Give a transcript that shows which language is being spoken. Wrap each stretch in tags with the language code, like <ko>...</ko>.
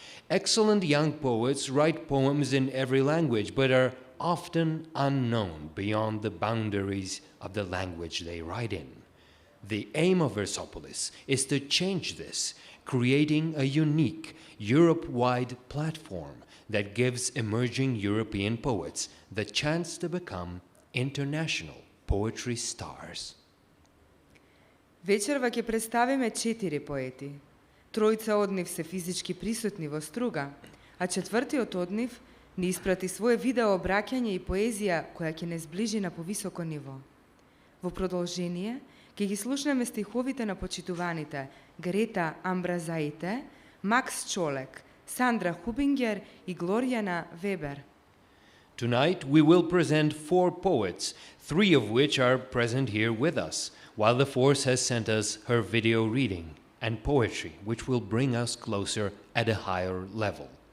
<en>Excellent young poets write poems in every language, but are often unknown beyond the boundaries of the language they write in. The aim of Versopolis is to change this, creating a unique, Europe-wide platform that gives emerging European poets the chance to become international poetry stars.</en> <mk>Вечерва ќе представиме 4 поети. Тројца од нив се физички присутни во Струга, а четвртиот од нив ни испрати свое видео обраќање и поезија која ќе не сближи на повисоко ниво. Во продолжение, ќе ги слушнеме стиховите на почитуваните Грета Амбразаите, Макс Чолек, Сандра Хубингер и Глоријана Вебер.</mk> <en>Tonight we will present 4 poets, 3 of which are present here with us, while the fourth has sent us her video reading and poetry, which will bring us closer at a higher level.</en>